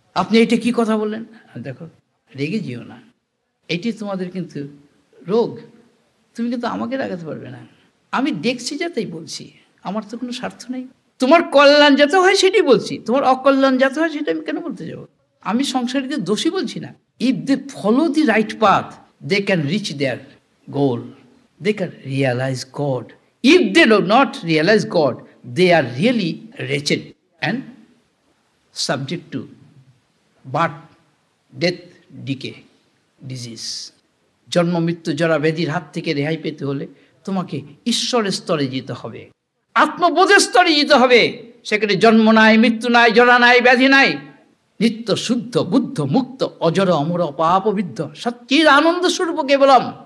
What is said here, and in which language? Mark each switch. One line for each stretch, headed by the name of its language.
Bangla: আপনি এটা কি কথা বললেন? দেখো, রেগে যেও না, এটি তোমাদের কিন্তু রোগ, তুমি কিন্তু আমাকে রাগাতে পারবে না। আমি দেখছি যাতেই বলছি, আমার তো কোনো স্বার্থ নেই। তোমার কল্যাণ যাতে হয় সেটাই বলছি, তোমার অকল্যাণ যাতে হয় সেটা আমি কেন বলতে যাবো? আমি সংসারীদের দোষী বলছি না।
English: If they follow the right path, they can reach their goal, they can realize God. If they do not realize God, they are really wretched and subject to birth, death, decay, disease.
Bangla: জন্ম মৃত্যু জরা ব্যাধির হাত থেকে রেহাই পেতে হলে তোমাকে ঈশ্বরের স্তরে যেতে হবে, আত্মবোধের স্তরে যেতে হবে। সেখানে জন্ম নাই, মৃত্যু নাই, জরা নাই, ব্যাধি নাই। নিত্য শুদ্ধ বুদ্ধ মুক্ত অজর অমর অপাপবিদ্ধ সচ্চির আনন্দ স্বরূপ কেবলম।